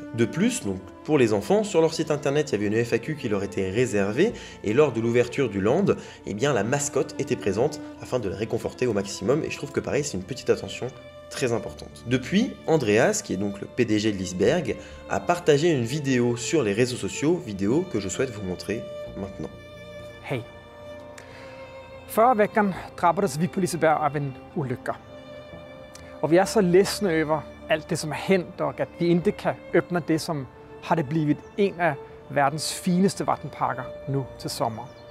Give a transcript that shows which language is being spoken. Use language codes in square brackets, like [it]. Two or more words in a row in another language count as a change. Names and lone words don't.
[fr] De plus, donc pour les enfants, sur leur site internet, il y avait une FAQ qui leur était réservée et lors de l'ouverture du land, eh bien la mascotte était présente afin de les réconforter au maximum et je trouve que pareil, c'est une petite attention très importante. Depuis, Andreas, qui est donc le PDG de Liseberg, a partagé une vidéo sur les réseaux sociaux, vidéo que je souhaite vous montrer maintenant. [sv] Hej. Förra veckan drabbades vi på Liseberg av en olycka. Och vi är så ledsna över allt det som har hänt och att vi inte kan öppna det som hade blivit en av världens finaste vattenparker nu till sommar.